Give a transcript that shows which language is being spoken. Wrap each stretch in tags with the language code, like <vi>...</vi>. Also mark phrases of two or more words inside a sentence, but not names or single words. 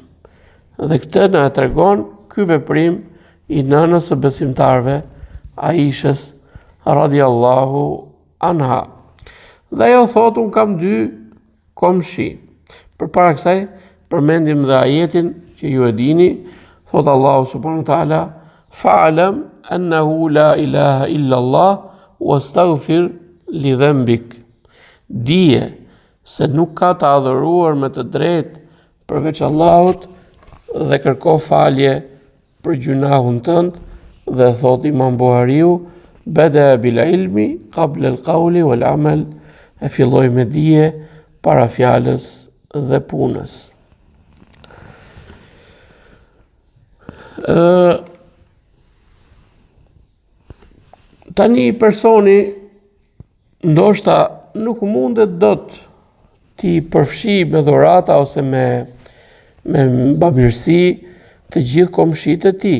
<sq>Dhe këtë na e tregon ky veprim i nënës së besimtarëve, Aishës</sq> <ar>رضي الله عنها.</ar> <sq>Dhe ajo thotë, unë kam 2 komshi. Përpara kësaj, përmendim dhe ajetin që ju e dini, thotë Allahu</sq> <ar>سبحانه وتعالى: "فاعلم أنه لا إله إلا الله واستغفر لذنبك."</ar> <sq>Dije se nuk ka të adhuruar me të drejtë përveç Allahut dhe kërko falje për gjunahun tënd. Dhe thot Imam Buhariu,</sq> <ar>بدأ بالعلم قبل القول والعمل,</ar> <sq>e filloi me dije para fjalës dhe punës. Tani personi ndoshta nuk mundet dot t'i përfshi me dhurata ose me bamirësi të gjithë komshitë e tij.</sq>